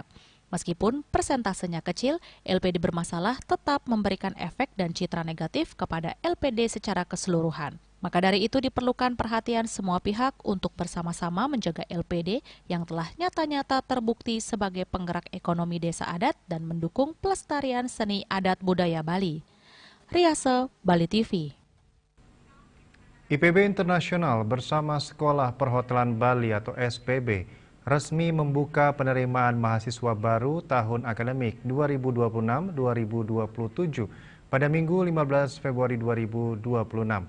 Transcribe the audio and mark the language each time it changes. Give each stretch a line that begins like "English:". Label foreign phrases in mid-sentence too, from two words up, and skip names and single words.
Indonesian: Meskipun persentasenya kecil, LPD bermasalah tetap memberikan efek dan citra negatif kepada LPD secara keseluruhan. Maka dari itu diperlukan perhatian semua pihak untuk bersama-sama menjaga LPD yang telah nyata-nyata terbukti sebagai penggerak ekonomi desa adat dan mendukung pelestarian seni adat budaya Bali. Riase, Bali TV. IPB Internasional bersama Sekolah Perhotelan Bali atau SPB resmi membuka penerimaan mahasiswa baru tahun akademik 2026-2027 pada Minggu 15 Februari 2026.